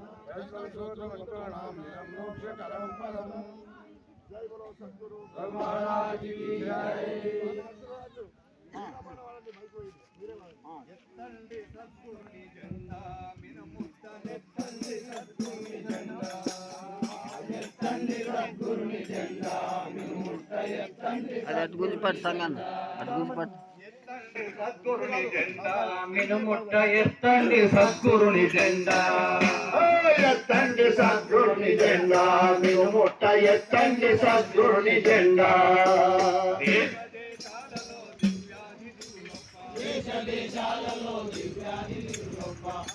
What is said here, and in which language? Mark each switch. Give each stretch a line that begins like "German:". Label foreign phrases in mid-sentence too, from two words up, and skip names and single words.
Sanskrit: मोक्षकरं पदम्
Hindi: जय बोलो सद्गुरु महाराज की जय
Telugu: ఎత్తండి సద్గురుని జెండా మినుముట్ట ఎత్తండి సద్గురుని జెండా ఎత్తండి సద్గురుని జెండా మినుముట్ట ఎత్తండి అటు గురిపట్ సంగన్న అటు గురిపట్ ఎత్తండి సద్గురుని జెండా మినుముట్ట ఎత్తండి సద్గురుని జెండా ఎత్తండి సద్గురుని జెండా మినుముట్ట ఎత్తండి సద్గురుని జెండా దేశాలలో దివ్యానిధులు గొప్ప